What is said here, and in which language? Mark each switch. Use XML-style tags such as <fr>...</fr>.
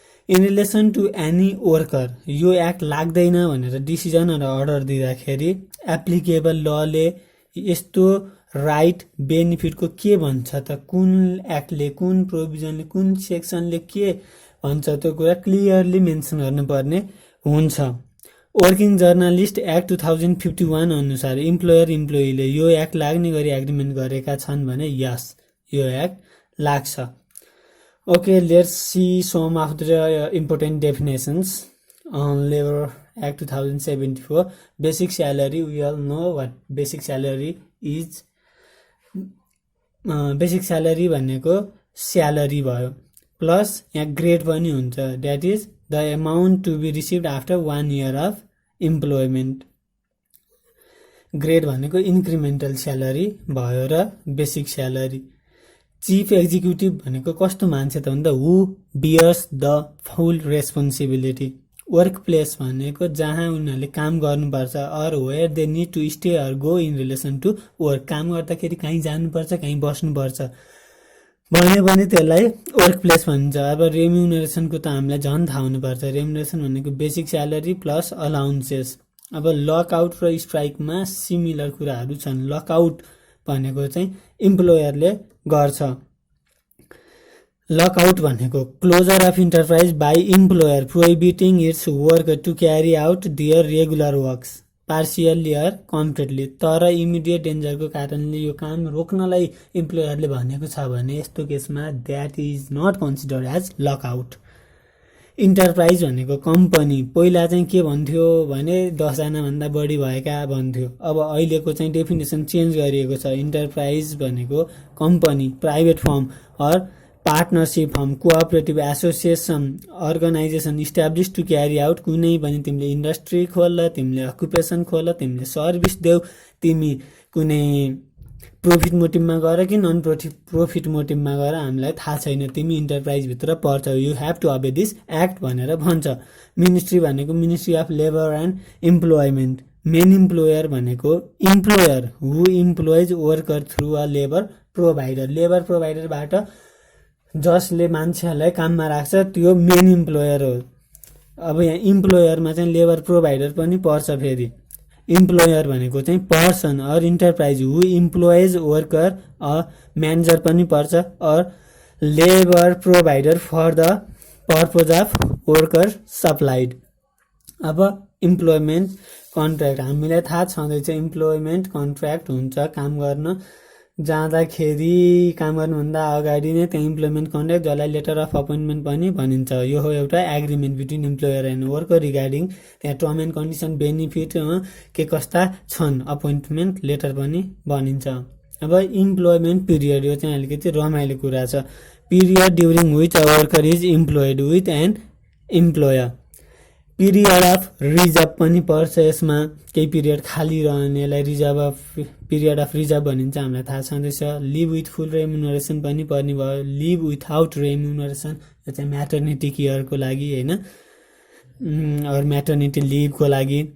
<en>in relation to any worker</en> <ne>यो act लाग्दैन भनेर डिसिजन र अर्डर दिँदाखेरि एप्लिकेबल लले यस्तो राइट बेनिफिटको के भन्छ त, कुन एक्टले, कुन प्रोभिजनले, कुन सेक्सनले के भन्छ त्यो कुरा क्लियरली मेन्सन गर्नुपर्ने हुन्छ। वर्किङ जर्नलिस्ट एक्ट 2051 अनुसार इम्प्लोयर इम्प्लोइले यो एक्ट लाग्ने गरी एग्रिमेन्ट गरेका छन् भने यस यो एक्ट लाग्छ।</ne> <en>Okay, let's see some of the important definitions on Labor Act 2074. Basic salary, we all know what basic salary is. Basic salary भनेको salary भयो, plus</en> <ne>यहाँ ग्रेड पनि हुन्छ,</ne> <en>That is the amount to be received after 1 year of employment.</en> <ne>Grade भनेको incremental salary भयो र basic salary. Chief executive भनेको कस्तो मान्छे त भन्दा</ne> <en>Who bears the full responsibility.</en> <ne>Work place भनेको जहाँ उनीहरूले काम गर्नुपर्छ, or where दे need to stay or go in relation to work. काम गर्दाखेरि कहीँ जानुपर्छ, कहीँ बस्नुपर्छ भन्यो भने त्यसलाई वर्क प्लेस भन्छ। अब रेम्युनरेसनको त हामीलाई झन् थाहा हुनुपर्छ। रेम्युनरेसन भनेको बेसिक स्यालेरी प्लस अलाउन्सेस। अब लकआउट र स्ट्राइकमा सिमिलर कुराहरू छन्। लकआउट भनेको चाहिँ इम्प्लोयरले गर्छ।</ne> <en>Lockout भनेको closure of enterprise by employer prohibiting its work to carry out their regular works partially or completely.</en> <ne>तर इमिडिएट डेन्जरको कारणले यो काम रोक्नलाई इम्प्लोयरले भनेको छ भने यस्तो केसमा</ne> <en>That is not considered as lockout.</en> <ne>Enterprise भनेको कम्पनी। पहिला चाहिँ के भन्थ्यो भने 10 जनाभन्दा बढी भएका भन्थ्यो, अब अहिलेको चाहिँ डेफिनेसन चेन्ज गरिएको छ।</ne> <en>Enterprise भनेको company, private firm or partnership firm, cooperative association, organisation establish to carry out.</en> <ne>कुनै पनि तिमीले इन्डस्ट्री खोल, तिमीले अकुपेसन खोल, तिमीले सर्भिस देऊ, तिमी कुनै प्रोफिट मोटिभमा गर कि नन प्रोफिट मोटिभमा गर हामीलाई थाहा छैन, तिमी इन्टरप्राइजभित्र पर्छ,</ne> <en>you have to obey this act</en> <ne>भनेर भन्छ।</ne> <en>Ministry भनेको ministry of labour and employment. Main employer भनेको employer who employs worker through a labour provider.</en> <ne>Labour प्रोभाइडरबाट जसले मान्छेहरूलाई काममा राख्छ त्यो मेन इम्प्लोयर हो। अब यहाँ इम्प्लोयरमा चाहिँ लेबर प्रोभाइडर पनि पर्छ।</ne> <en>फेरि इम्प्लोयर भनेको चाहिँ person or enterprise who employs worker a manager पनि पर्छ, or labour provider for the purpose of worker supplied.</en> <ne>अब इम्प्लोइमेन्ट कन्ट्र्याक्ट हामीलाई थाहा छँदैछ। इम्प्लोइमेन्ट कन्ट्र्याक्ट हुन्छ काम गर्न जाँदाखेरि, काम गर्नुभन्दा अगाडि नै त्यहाँ इम्प्लोइमेन्ट कन्ट्र्याक्ट जसलाई लेटर अफ अपोइन्टमेन्ट पनि भनिन्छ। यो हो एउटा</ne> <en>agreement between employer and worker regarding</en> <ne>त्यहाँ टर्म एन्ड कन्डिसन बेनिफिट के कस्ता छन्, अपोइन्टमेन्ट लेटर पनि भनिन्छ। अब इम्प्लोइमेन्ट पिरियड, यो चाहिँ अलिकति रमाइलो कुरा छ।</ne> <en>Period during which a worker is employed with an employer.</en> <ne>Period of reserve पनि पर्छ यसमा, केही पिरियड खाली रहनेलाई पिरियड अफ रिजर्भ भनिन्छ, हामीलाई थाहा छँदैछ। लिभ विथ फुल रेम्युनरेसन पनि पर्ने भयो, लिभ विथआउट रेम्युनरेसन यो चाहिँ म्याटर्निटी केयरको लागि होइन, और म्याटर्निटी लिभको लागि।</ne>